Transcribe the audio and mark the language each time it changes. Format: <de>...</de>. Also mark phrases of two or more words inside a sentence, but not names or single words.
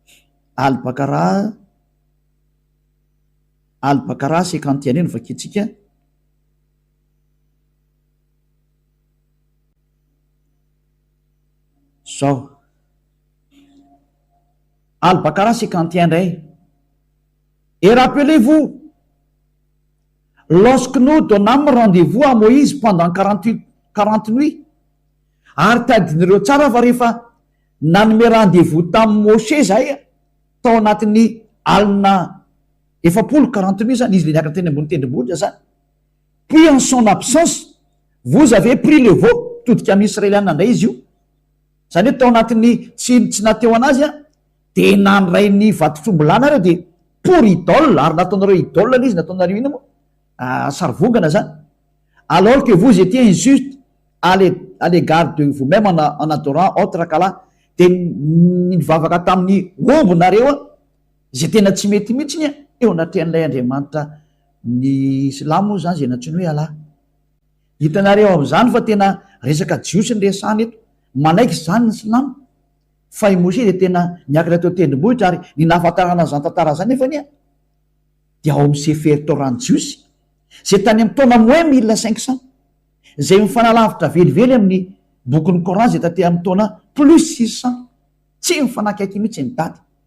<mg>Al-Bakara 51 eny vakitsika. Zao. Al-Bakara 51 ndray.</mg> <fr>Et rappelez-vous, lorsque nous donnâmes rendez-vous à Moïse pendant 40 nuits,</fr> <mg>ary tadin'ireo tsara fa rehefa nanome rendez-vous tamin'ny Moshe zay tao anatin'ny alina 40 nuits zany izy le niakatra teny ambony tendrombohitra zany.</mg> <fr>Puis en son absence, vous avez pris le veau,</fr> <mg>todika amin'ny Israeliana indray izy io. Zany hoe tao anatin'ny tsy nateo anazy de nandray ny vatotrombolana reo de</mg> <fr>pour idole,</fr> <mg>ary nataonareo idole izy nataonareo iny moa sarivongana zany.</mg> <fr>Alors que vous étiez injuste à l'égard de vous-même en adorant autre qu'Allah,</fr> <mg>de nivavaka tamin'ny ombonareo zay tena tsy mety mihitsy iny eo anatrehan'ilay Andriamanitra ny silamo zany zay natsiny hoe Allah. Hitanareo am'izany fa tena resaka jiosy ny resany eto, manaiky zany ny silamo fa i Moshe de tena niakatra teo tendrombohitra ary ny nahafantarana zany tantara zany nefa nia de ao amin'ny CFR Torah ny jiosy zay tany amin'ny taona moins 1500 zay mifanalavitra velively amin'ny bokyny coran zay taty amin'ny taona plus 600 tsy mifanakaiky mihitsy ny daty.</mg>